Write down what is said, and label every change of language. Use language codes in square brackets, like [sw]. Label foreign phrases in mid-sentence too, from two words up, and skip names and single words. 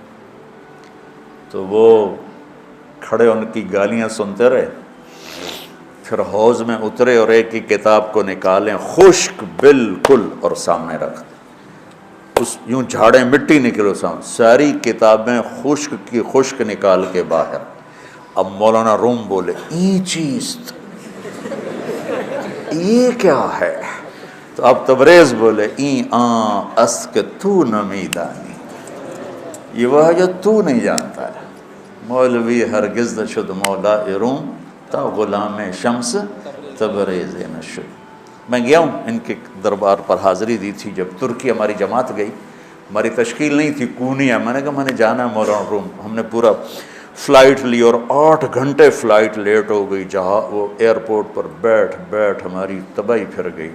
[ur] تو وہ کھڑے ان کی گالیاں سنتے رہے، پھر حوض میں اترے اور ایک کی کتاب کو نکالیں، خشک بالکل، اور سامنے رکھ، اس یوں جھاڑیں مٹی نکلو سامنے، ساری کتابیں خشک کی خشک نکال کے باہر۔ اب مولانا روم بولے [fa] این چیز، [ur] یہ کیا ہے؟ تو اب تبریز بولے [fa] این آن است کہ تو نمیدانی، [ur] یہ وہ ہے جو تو نہیں جانتا ہے۔ [fa] مولوی ہرگز نشد مولا روم تا غلام شمس تبریز نشد۔ [ur] میں گیا ہوں ان کے دربار پر، حاضری دی تھی جب ترکی ہماری جماعت گئی، ہماری تشکیل نہیں تھی، کونی ہے، میں نے کہا میں نے جانا ہے مولانا روم۔ ہم نے پورا فلائٹ لی اور 8 گھنٹے فلائٹ لیٹ ہو گئی، جہاں وہ ایئرپورٹ پر بیٹھ ہماری تباہی پھر گئی۔